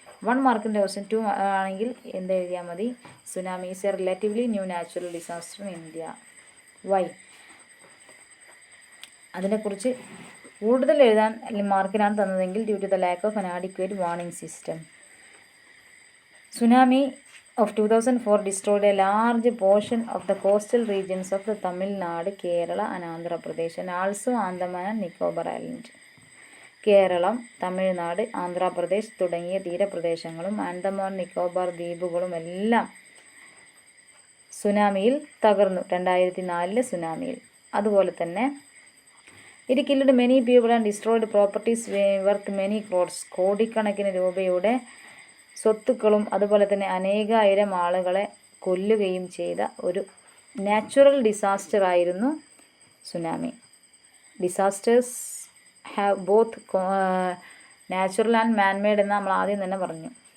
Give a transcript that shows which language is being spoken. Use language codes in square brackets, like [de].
[ml] 1 മാർക്കിൻ്റെ ക്വസ്റ്റ്യൻ 2 ആണെങ്കിൽ എന്ത് എഴുതിയാൽ മതി? [en] Tsunami is a relatively new natural disaster in India. Why? [ml] അതിനെക്കുറിച്ച് കൂടുതൽ എഴുതാൻ മാർക്കിനാണ് തന്നതെങ്കിൽ [en] Due to the lack of an adequate warning system. Tsunami of 2004 destroyed a large portion of the coastal regions of the Tamil Nadu, Kerala and Andhra Pradesh and also Andaman and Nicobar Island. [ml] Keralam, Tamil Nadu, Andhra Pradesh തുടങ്ങിയ തീരപ്രദേശങ്ങളും ആൻഡമാൻ നിക്കോബാർ ദ്വീപുകളും എല്ലാം സുനാമിയിൽ തകർന്നു. 2004 സുനാമിയിൽ. അതുപോലെ തന്നെ [en] it killed many people and destroyed properties worth many crores. [ml] കോടിക്കണക്കിന് രൂപയുടെ സ്വത്തുക്കളും അതുപോലെ തന്നെ അനേകായിരം ആളുകളെ കൊല്ലുകയും ചെയ്ത ഒരു നാച്ചുറൽ ഡിസാസ്റ്റർ ആയിരുന്നു tsunami. [en] disasters have both natural and manmade [ml] എന്ന് നമ്മൾ ആദ്യം തന്നെ പറഞ്ഞു.